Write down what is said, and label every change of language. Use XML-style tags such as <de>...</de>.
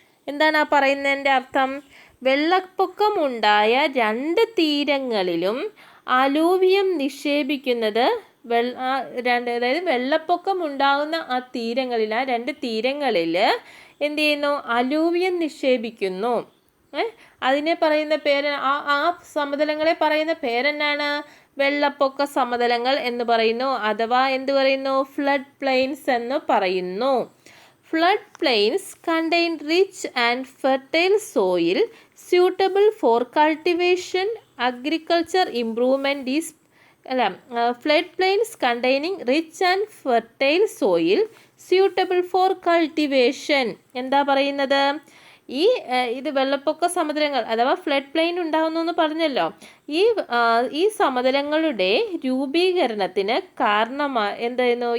<ml>എന്താണ് ആ പറയുന്നതിൻ്റെ അർത്ഥം? വെള്ളപ്പൊക്കമുണ്ടായ രണ്ട് തീരങ്ങളിലും അലൂവിയം നിക്ഷേപിക്കുന്നത് അതായത് വെള്ളപ്പൊക്കം ഉണ്ടാകുന്ന ആ തീരങ്ങളിൽ, ആ രണ്ട് തീരങ്ങളിൽ എന്ത് ചെയ്യുന്നു? അലൂവിയം നിക്ഷേപിക്കുന്നു. അതിനെ പറയുന്ന പേര്, ആ സമതലങ്ങളെ പറയുന്ന പേരെന്നാണ്? വെള്ളപ്പൊക്ക സമതലങ്ങൾ എന്ന് പറയുന്നു, അഥവാ എന്ത് പറയുന്നു? ഫ്ലഡ് പ്ലെയിൻസ് എന്ന് പറയുന്നു.</ml> <en>Flood plains contain rich and fertile soil suitable for cultivation. Agriculture improvement is flood plains containing rich and fertile soil suitable for cultivation.</en> <ml>എന്താ പറയുന്നത്? ഇത് വെള്ളപ്പൊക്ക സമതലങ്ങൾ അഥവാ ഫ്ലഡ് പ്ലെയിൻ ഉണ്ടാകുന്നു എന്ന് പറഞ്ഞല്ലോ. ഈ സമതലങ്ങളുടെ രൂപീകരണത്തിന് എന്തായിരുന്നു?</ml>